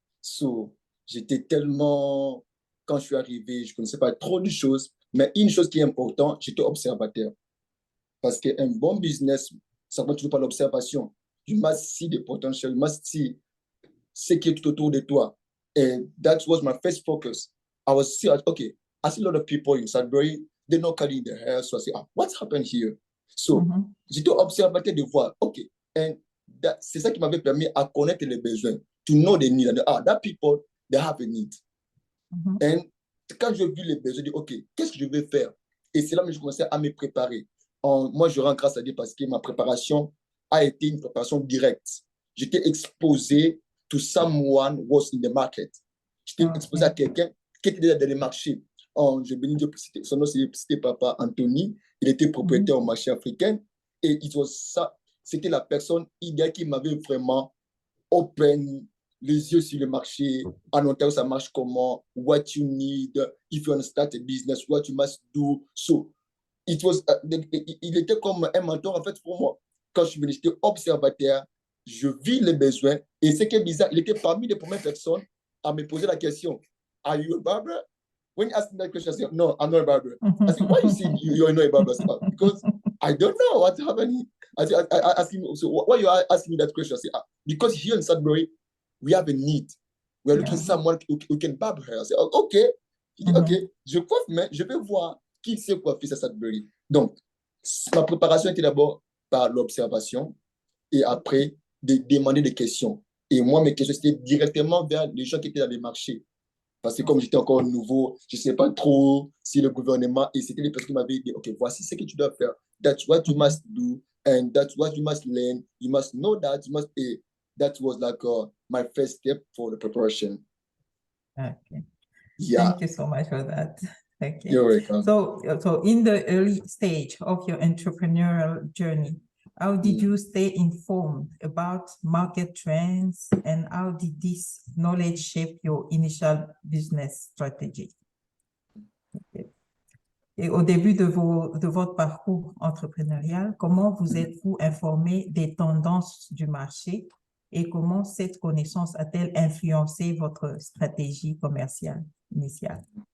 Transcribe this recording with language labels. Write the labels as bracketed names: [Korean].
[French] So, j'étais tellement, quand je suis arrivé, je ne connaissais pas trop de choses, mais une chose qui est importante, j'étais observateur. Parce qu'un bon business, ça va toujours par l'observation. [English] You must see the potential, you must see [French] ce qui est tout autour de toi. [English] And that was my first focus. I was still, okay, I see a lot of people in Sudbury, they're not cutting their hair, so I say, what's happened here? [French] So, j'étais observateur de voir, okay, and c'est ça qui m'avait permis à connaître les besoins, [English] to know the need. That people, they have a need. [French] And quand je vis les besoins, je dis, ok, qu'est-ce que je vais faire? Et c'est là que je commençais à me préparer. Moi, je rends grâce à Dieu parce que ma préparation a été une préparation directe. J'étais exposé [English] to someone was in the market. [French] J'étais exposé à quelqu'un qui était déjà dans le marché. Je bénis Dieu, son nom c'était Papa Anthony. Il était propriétaire au marché africain. Et c'était la personne idéale qui m'avait vraiment open les yeux sur le marché. En Ontario, ça marche comment? [English] What you need? If you want to start a business, what you must do? [French] So, il était comme un mentor en fait pour moi. Quand je suis venu, j'étais observateur, je vis les besoins. Et ce qui est bizarre, il était parmi les premières personnes à me poser la question, [English] are you a barber? When you ask me that question, I said, no, I'm not a barber. I said, why you say you're not a barber? I said, because I don't know what's happening. I asked him, so why you are asking me that question? I said, because here in Sudbury, we have a need. We are looking for someone who can barber her. I said, okay. [French] Il dit, ok, je coiffe, mais je vais voir qui sait coiffer ça Sudbury. Donc, ma préparation était d'abord par l'observation et après de demander des questions. Et moi, mes questions, c'était directement vers les gens qui étaient dans les marchés. Parce que comme j'étais encore nouveau, je ne sais pas trop si le gouvernement, et c'était les personnes qui m'avaient dit, OK, voici ce que tu dois faire. [English] That's what you must do, and that's what you must learn. You must know that, you must pay. That was like my first step for the preparation. Okay. Yeah, Thank you so much for that. Okay. you're welcome. So in the early stage of your entrepreneurial journey, how did you stay informed about market trends and how did this knowledge shape your initial business strategy? Okay. [French] Et au début de votre parcours entrepreneurial, comment vous êtes-vous informé des tendances du marché et comment cette connaissance a-t-elle influencé votre stratégie commerciale initiale?